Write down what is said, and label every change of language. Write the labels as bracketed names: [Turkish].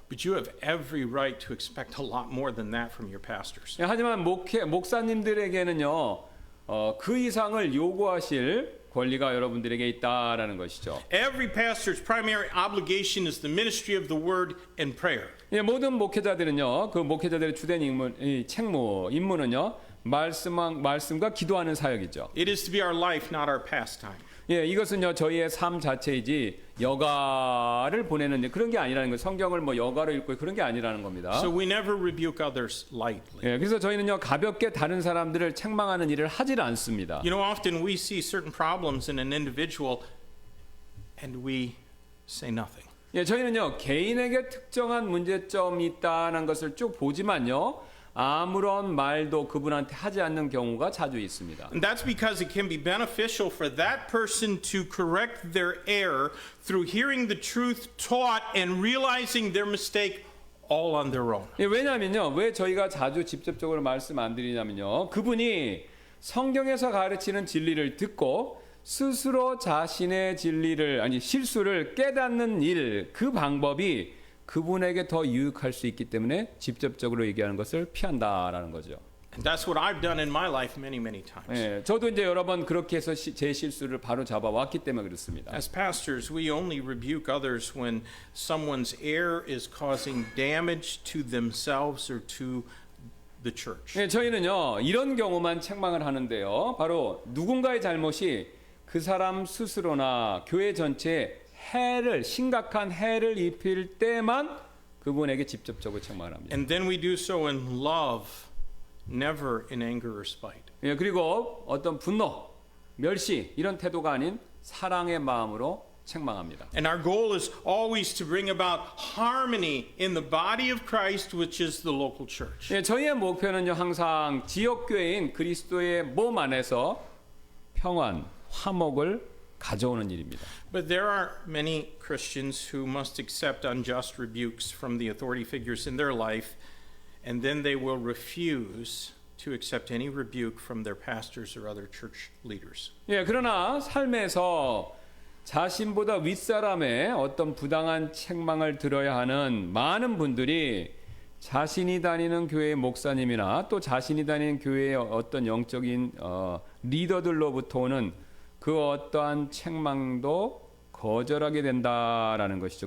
[English] But you have every right to expect a lot more than that from your pastors. [Korean] 하지만 목사님들에게는요, 그 이상을 요구하실 권리가 여러분들에게 있다라는 것이죠. [English] Every pastor's primary obligation is the ministry of the word and prayer. [Korean] 예, 모든 목회자들은요, 그 목회자들의 주된 임무는요, 말씀과 기도하는 사역이죠. [English] It is to be our life, not our pastime. [Korean] 예, 이것은요 저희의 삶 자체이지 여가를 보내는 그런 게 아니라는 거예요. 성경을 뭐 여가로 읽고 그런 게 아니라는 겁니다. [English] So we never rebuke others lightly. [Korean] 예, 그래서 저희는요 가볍게 다른 사람들을 책망하는 일을 하질 않습니다. [English] You know, often we see certain problems in an individual and we say nothing. [Korean] 예, 저희는요 개인에게 특정한 문제점이 있다는 것을 쭉 보지만요 아무런 말도 그분한테 하지 않는 경우가 자주 있습니다. [English] And that's because it can be beneficial for that person to correct their error through hearing the truth taught and realizing their mistake all on their own. [Korean] 예, 왜냐하면요, 왜 저희가 자주 직접적으로 말씀 안 드리냐면요, 그분이 성경에서 가르치는 진리를 듣고 스스로 자신의 실수를 깨닫는 일, 그 방법이 그분에게 더 유익할 수 있기 때문에 직접적으로 얘기하는 것을 피한다라는 거죠. [English] And that's what I've done in my life many, many times. [Korean] 예, 저도 이제 여러 번 그렇게 해서 제 실수를 바로 잡아왔기 때문에 그렇습니다. [English] As pastors, we only rebuke others when someone's error is causing damage to themselves or to the church. [Korean] 예, 저희는요 이런 경우만 책망을 하는데요, 바로 누군가의 잘못이 그 사람 스스로나 교회 전체에 심각한 해를 입힐 때만 그분에게 직접적으로 책망을 합니다. [English] And then we do so in love, never in anger or spite. [Korean] 예, 그리고 어떤 분노, 멸시 이런 태도가 아닌 사랑의 마음으로 책망합니다. [English] And our goal is always to bring about harmony in the body of Christ, which is the local church. [Korean] 예, 저희의 목표는요 항상 지역교회인 그리스도의 몸 안에서 평안, 화목을 가져오는 일입니다. [English] But there are many Christians who must accept unjust rebukes from the authority figures in their life, and then they will refuse to accept any rebuke from their pastors or other church leaders. [Korean] 예, 그러나 삶에서 자신보다 윗사람의 어떤 부당한 책망을 들어야 하는 많은 분들이 자신이 다니는 교회의 목사님이나 또 자신이 다니는 교회의 어떤 영적인 리더들로부터 오는 그 어떠한 책망도 거절하게 된다라는 것이죠.